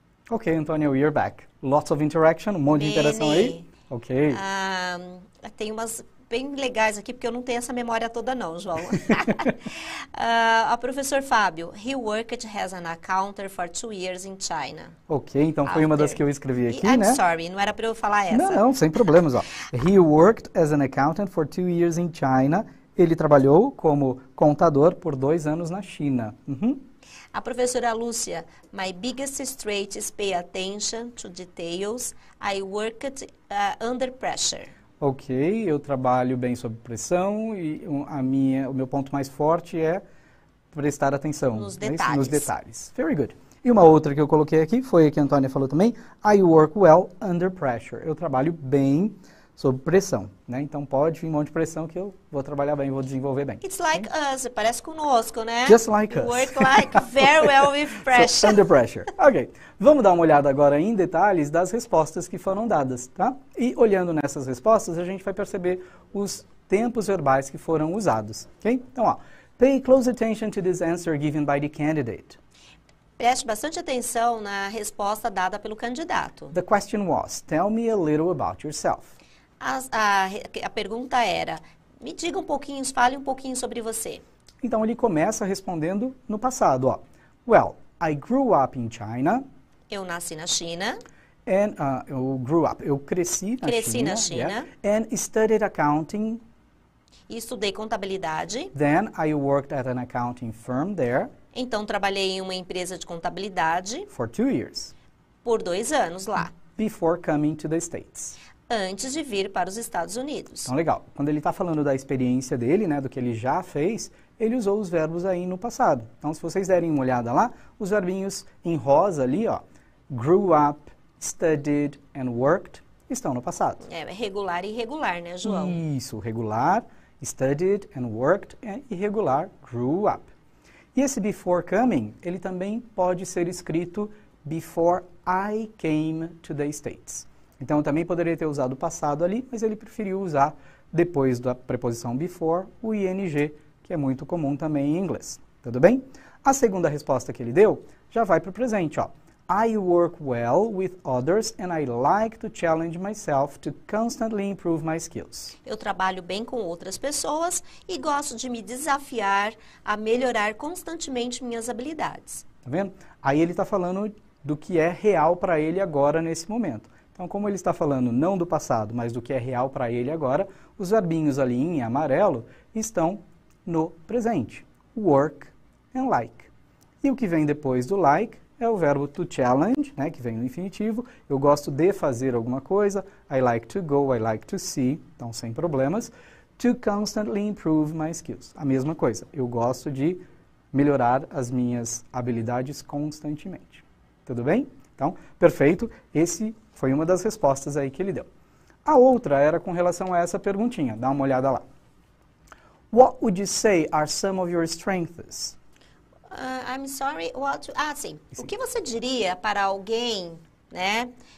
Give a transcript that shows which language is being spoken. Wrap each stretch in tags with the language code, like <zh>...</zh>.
<en>Ok, Antônia, we're back. Lots of interaction,</en> <pt>um monte de interação aí.</pt> <en>Ok.</en> <pt>Tem umas bem legais aqui, porque eu não tenho essa memória toda não, João.</pt> <en>A professor Fábio, he worked as an accountant for 2 years in China.</en> <pt>Ok, então foi uma das que eu escrevi aqui,</pt> <en>I'm</en> <pt>né? sorry, não era para eu falar essa. Não, sem problemas, ó.</pt> <en>He worked as an accountant for 2 years in China</en> <pt>Ele trabalhou como contador por 2 anos na China.</pt> <en>A professora Lúcia, my biggest trait is pay attention to details. I worked under pressure.</en> <pt>Ok, eu trabalho bem sob pressão e o meu ponto mais forte é prestar atenção nos detalhes. Nos detalhes.</pt> <en>Very good.</en> <pt>E uma outra que eu coloquei aqui foi a que a Antônia falou também.</pt> <en>I work well under pressure.</en> <pt>Eu trabalho bem sob pressão, né? Então pode vir um monte de pressão que eu vou trabalhar bem, vou desenvolver bem.</pt> <en>It's like us,</en> <pt>parece conosco, né?</pt> <en>Just like us. Work like very well with pressure. So, under pressure. Ok.</en> <pt>Vamos dar uma olhada agora em detalhes das respostas que foram dadas, tá? E olhando nessas respostas, a gente vai perceber os tempos verbais que foram usados, ok?</pt> <en>Então, ó, pay close attention to this answer given by the candidate.</en> <pt>Preste bastante atenção na resposta dada pelo candidato.</pt> <en>The question was, tell me a little about yourself.</en> <pt>A pergunta era, me diga um pouquinho, fale um pouquinho sobre você. Então ele começa respondendo no passado, ó.</pt> <en>Well, I grew up in China.</en> <pt>Eu nasci na China. And eu cresci na China.</pt> <en>Yeah, and studied accounting.</en> <pt>E estudei contabilidade.</pt> <en>Then I worked at an accounting firm there.</en> <pt>Então trabalhei em uma empresa de contabilidade.</pt> <en>For 2 years.</en> <pt>Por 2 anos lá.</pt> <en>Before coming to the States.</en> <pt>Antes de vir para os Estados Unidos. Então, legal. Quando ele está falando da experiência dele, né, do que ele já fez, ele usou os verbos aí no passado. Então, se vocês derem uma olhada lá, os verbinhos em rosa ali, ó, grew up, studied and worked, estão no passado. É regular e irregular, né, João? Isso, regular, studied and worked, e irregular, grew up. E esse before coming, ele também pode ser escrito</pt> <en>before I came to the States.</en> <pt>Então, também poderia ter usado o passado ali, mas ele preferiu usar, depois da preposição before, o ing, que é muito comum também em inglês. Tudo bem? A segunda resposta que ele deu já vai para o presente, ó.</pt> <en>I work well with others and I like to challenge myself to constantly improve my skills.</en> <pt>Eu trabalho bem com outras pessoas e gosto de me desafiar a melhorar constantemente minhas habilidades. Tá vendo? Aí ele está falando do que é real para ele agora, nesse momento. Então, como ele está falando não do passado, mas do que é real para ele agora, os verbinhos ali em amarelo estão no presente. Work and like. E o que vem depois do like é o verbo to challenge, né, que vem no infinitivo. Eu gosto de fazer alguma coisa.</pt> <en>I like to go, I like to see.</en> <pt>Então, sem problemas.</pt> <en>To constantly improve my skills.</en> <pt>A mesma coisa. Eu gosto de melhorar as minhas habilidades constantemente. Tudo bem? Então, perfeito. Esse foi uma das respostas aí que ele deu. A outra era com relação a essa perguntinha. Dá uma olhada lá.</pt> <en>What would you say are some of your strengths? I'm sorry, sim.</en> <pt>O que você diria para alguém, né?</pt>